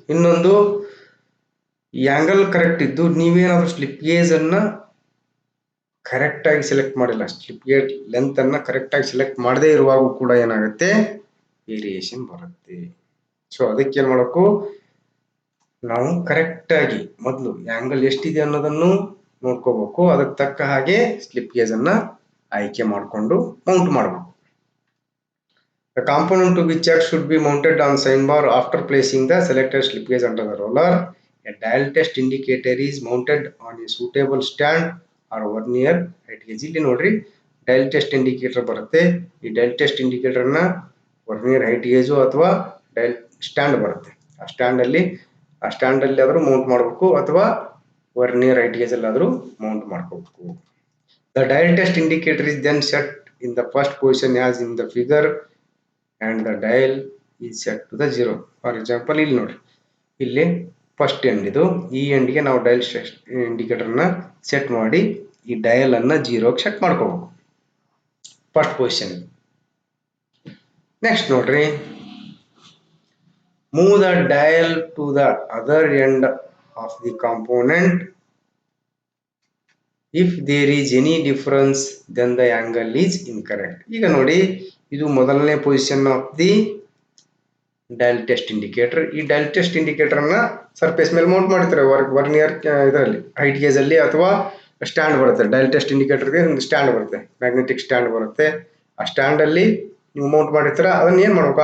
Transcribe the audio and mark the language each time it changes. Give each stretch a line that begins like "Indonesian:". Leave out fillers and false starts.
Kannada: ಇನ್ನೊಂದು, ಈ angle correct ಇದ್ದು ನೀವೇನಾದ್ರೂ ಸ್ಲಿಪ್ ಗೇಜ್ ಅನ್ನ ಕರೆಕ್ಟ್ ಆಗಿ ಸೆಲೆಕ್ಟ್ ಮಾಡಿಲ್ಲ, ಸ್ಲಿಪ್ ಗೇಜ್ ಲೆಂತ್ ಅನ್ನ ಕರೆಕ್ಟ್ ಆಗಿ ಸೆಲೆಕ್ಟ್ ಮಾಡದೇ ಇರುವಾಗ ಕೂಡ ಏನಾಗುತ್ತೆ? ವೇರಿಯೇಷನ್ ಬರುತ್ತೆ. ಸೊ ಅದಕ್ಕೆ ಏನ್ ಮಾಡಬೇಕು? ನಾವು ಕರೆಕ್ಟ್ ಆಗಿ ಮೊದಲು ಆಂಗಲ್ ಎಷ್ಟಿದೆ ಅನ್ನೋದನ್ನು ನೋಡ್ಕೋಬೇಕು. ಅದಕ್ಕೆ ತಕ್ಕ ಹಾಗೆ ಸ್ಲಿಪ್ ಗೇಜ್ ಅನ್ನ ಆಯ್ಕೆ ಮಾಡಿಕೊಂಡು ಮೌಂಟ್ ಮಾಡಬೇಕು.
English: The component to be checked should be mounted on sign bar after placing the selected slip gauge under the roller. A dial test indicator is mounted on a suitable stand or vernier height gauge.
Kannada: ಇಲ್ಲಿ ನೋಡ್ರಿ, dial test indicator ಬರುತ್ತೆ. ಈ dial test indicator ನ vernier height gauge ಅಥವಾ dial stand ಬರುತ್ತೆ. ಆ stand ಅಲ್ಲಿ ಆದ್ರೂ ಮೌಂಟ್ ಮಾಡಬೇಕು ಅಥವಾ ವರ್ನಿಯರ್ ಹೈಟ್ ಗೇಜ್ ಅಲ್ಲಿ ಆದ್ರೂ ಮೌಂಟ್ ಮಾಡ್ಕೋಬೇಕು.
English: The dial test indicator is then set in the first position as in the figure and the dial is set to the 0. For example,
Kannada: ಇಲ್ಲಿ ನೋಡಿ, ಇಲ್ಲಿ ಫಸ್ಟ್ ಎಂಡ್ ಇದು, ಈ ಎಂಡ್ಗೆ ನಾವು ಡಯಲ್ ಇಂಡಿಕೇಟರ್ ನ ಸೆಟ್ ಮಾಡಿ ಈ ಡಯಲ್ ಅನ್ನ 0 ಸೆಟ್ ಮಾಡ್ಕೋಬೇಕು ಫಸ್ಟ್ ಪೊಸಿಷನ್. ನೆಕ್ಸ್ಟ್ ನೋಡ್ರಿ,
English: move the dial to the other end of the component. If there is any difference then the angle is incorrect.
Kannada: ಈಗ ನೋಡಿ, ಇದು ಮೊದಲನೇ position of the dial test indicator. ಈ dial test indicator ಅನ್ನ surface ಮೇಲೆ Mount ಮಾಡ್ತಾರೆ vernier ಇದರಲ್ಲಿ height gauge ಅಲ್ಲಿ ಅಥವಾ ಸ್ಟ್ಯಾಂಡ್ ಬರುತ್ತೆ. ಡಯಲ್ ಟೆಸ್ಟ್ ಇಂಡಿಕೇಟರ್ಗೆ ಒಂದು ಸ್ಟ್ಯಾಂಡ್ ಬರುತ್ತೆ, ಮ್ಯಾಗ್ನೆಟಿಕ್ ಸ್ಟ್ಯಾಂಡ್ ಬರುತ್ತೆ. ಆ ಸ್ಟ್ಯಾಂಡ್ ಅಲ್ಲಿ ನೀವು ಮೌಂಟ್ ಮಾಡಿರ್ತೀರ, ಅದನ್ನ ಏನ್ ಮಾಡ್ಬೇಕು?